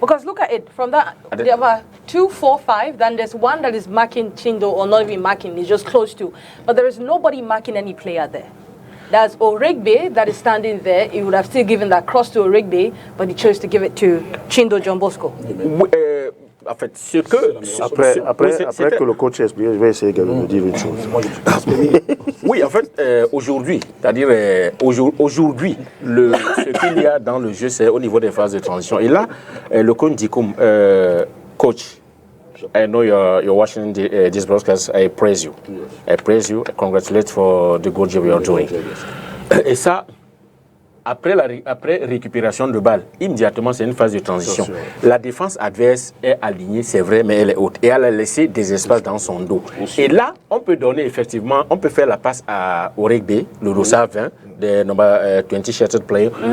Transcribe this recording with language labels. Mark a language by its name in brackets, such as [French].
[English] because look at it from that there are 2, 4, 5. Then there's one that is marking Chindo, or not even marking, he's just close to. But there is nobody marking any player there. That's Origbe that is standing there. He would have still given that cross to Origbe, but he chose to give it to Chindo John Bosco. [French] En fait, ce que... Après que le coach explique, je vais essayer de dire une chose. Oui, en fait, aujourd'hui, c'est-à-dire aujourd'hui, ce qu'il y a dans le jeu, c'est au niveau des phases de transition. Et là, le coach dit comme coach, [English] I know you're watching this broadcast, I praise you. I praise you, I congratulate for the good job you're doing. [French] Et ça... Après récupération de balle, immédiatement, c'est une phase de transition. La défense adverse est alignée, c'est vrai, mais elle est haute. Et elle a laissé des espaces dans son dos. Et là, on peut donner effectivement, on peut faire la passe au rugby, le Rosa 20, [English] the number 20 shirted player.